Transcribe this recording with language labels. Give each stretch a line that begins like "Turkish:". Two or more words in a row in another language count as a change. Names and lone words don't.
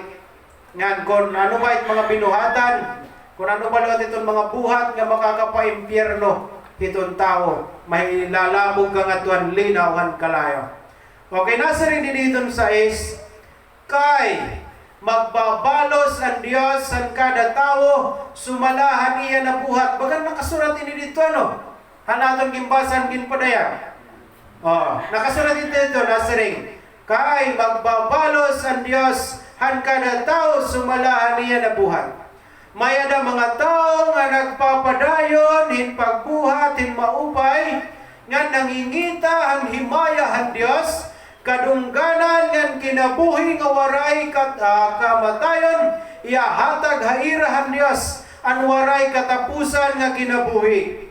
Waray: Nga kung ano ba it mga binuhatan, kung ano ba iton mga buhat nga makakapaimpyerno iton tao, may lalabog ka nga tuan linawan kalayo. Okay, nasa rin dito sa kay magbabalos ang Diyos sa kada tao, sumalahan iya na buhat. Bagan nakasurat ini dito hanaton gimbasan ginpadaya. Nakasurat dito nasa ring. Kay magbabalos ang Diyos han kada tao, sumalahan iya na buhat. May ada mga tao nga nagpapadayon hin pagbuhat hin maupay nga nangingita ang himaya han Diyos, kadungganan ngan kinabuhi nga waray kamatayon, iyahatag hairahan Dios an waray katapusan nga kinabuhi.